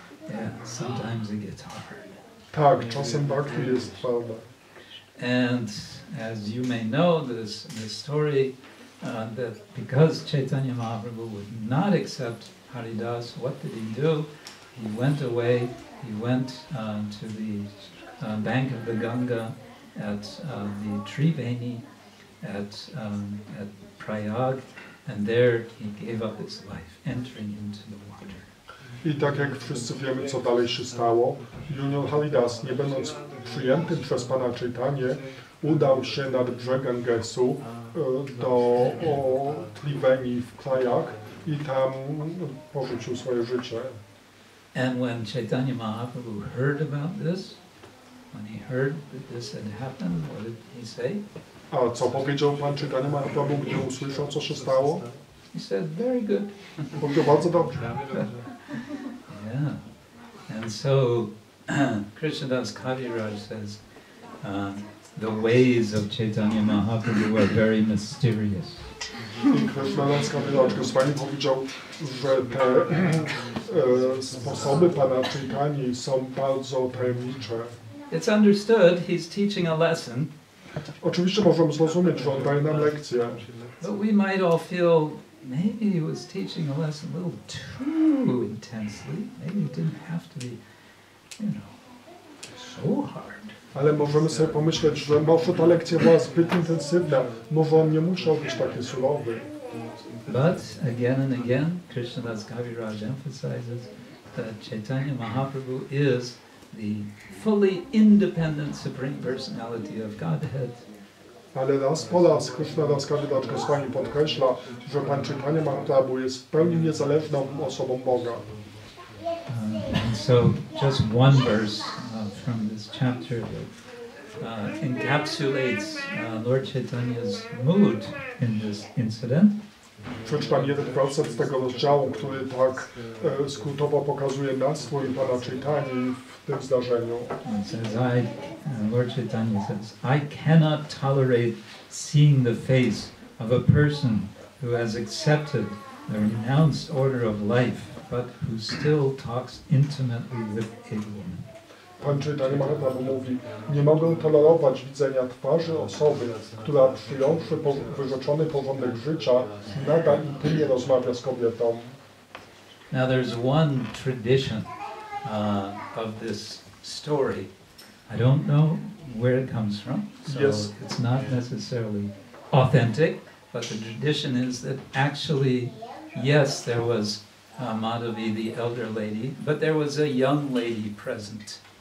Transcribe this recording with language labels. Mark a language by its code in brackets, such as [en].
[en] Yeah, sometimes it gets hard. [pl] Tak, czasem bhakti jest twarda. [en] And as you may know, this story that because Chaitanya Mahaprabhu would not accept Haridas, what did he do? He went away. He went to the bank of the Ganga at the Triveni at Prayag, and there he gave up his life, entering into the water. [pl] I tak jak wszyscy wiemy, co dalej się stało, junior Haridas, nie będąc przyjętym przez Pana Chaitanię, udał się nad brzeg Gangesu do Triveni w krajach i tam porzucił swoje życie. [en] And when Chaitanya Mahaprabhu heard about this, when he heard that this had happened, what did he say? [pl] A co powiedział Pan Chaitanya Mahaprabhu, gdy usłyszał, co się stało? [en] He said, very good. [pl] Powiedział, bardzo dobrze. [en] Yeah. And so Krishnadas Kaviraj says, the ways of Chaitanya Mahaprabhu are very mysterious. [pl] I Krsna Ksetra Swami powiedział, że te sposoby Pana Chaitani są bardzo tajemnicze. [en] It's understood he's teaching a lesson. [pl] Oczywiście możemy zrozumieć, że on daje nam lekcję. [en] But we might all feel maybe he was teaching a lesson a little too intensely. Maybe it didn't have to be, so hard. [pl] Ale możemy sobie pomyśleć, że może ta lekcja była zbyt intensywna, może on nie musiał być taki surowy. [en] But again and again, Krishnadas Kaviraj emphasizes that Chaitanya Mahaprabhu is the fully independent Supreme Personality of Godhead. [pl] Ale raz po raz Krsna Ksetra Swami podkreśla, że Pan Chaitanya Mahaprabhu jest w pełni niezależną osobą Boga. [en] And so just one verse from this chapter that encapsulates Lord Chaitanya's mood in this incident. [pl] Przeczytam jeden werset z tego rozdziału, który tak skrótowo pokazuje nastrój Pana Chaitani w tym zdarzeniu. [en] It says, Lord Chaitanya says, I cannot tolerate seeing the face of a person who has accepted the renounced order of life, but who still talks intimately with a woman. [pl] Pan Chaitanya Mahaprabhu mówi, nie mogę tolerować widzenia twarzy osoby, która przyjąwszy wyrzeczony porządek życia, nadal intymnie rozmawia z kobietą. [en] Now there's one tradition of this story. I don't know where it comes from, so it's not necessarily authentic, but the tradition is that actually, yes, there was Madhavi, the elder lady, but there was a young lady present.